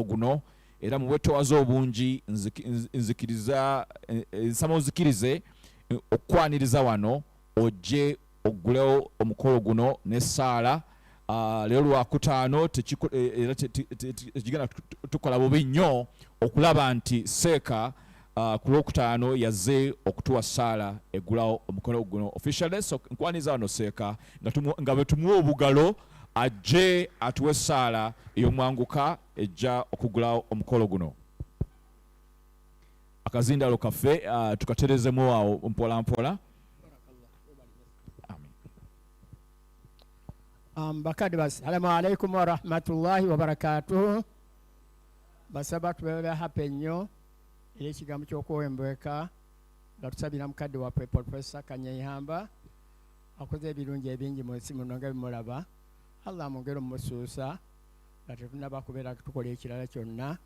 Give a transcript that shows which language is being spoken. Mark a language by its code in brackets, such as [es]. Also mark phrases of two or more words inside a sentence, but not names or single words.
[lg] guno era mubwetowaza obungi nzikiriza nsaba ozikirize okwaniriza wano ojje ogulewo omukolo guno ne sala leero lwakutaano tekigenda tukola bubi nnyo okulaba nti seeka ku lwokutaano yazze okutuwa sala egulawo omukolo guno officially. So nkwaniza wano seeka nga bwe tumuwa obugalo ajje atuwe sala ey'omwanguka ejja okugulawo omukolo guno. Akazindalo kaffe tukaterezemu awo mpola mpola. Bakadi [ar] السلام عليكم ورحمة الله وبركاته. [lg] Basaba tubeera happy nnyo era ekigambo ky'okwewembeka nga tusabira mukadde waffe Professor Kanyeihamba akoze ebirungi ebingi mu nsi muno nga bimulaba. Allah amwongere omumusuusa nga tetunaba kubeera tukola ekirala kyonna.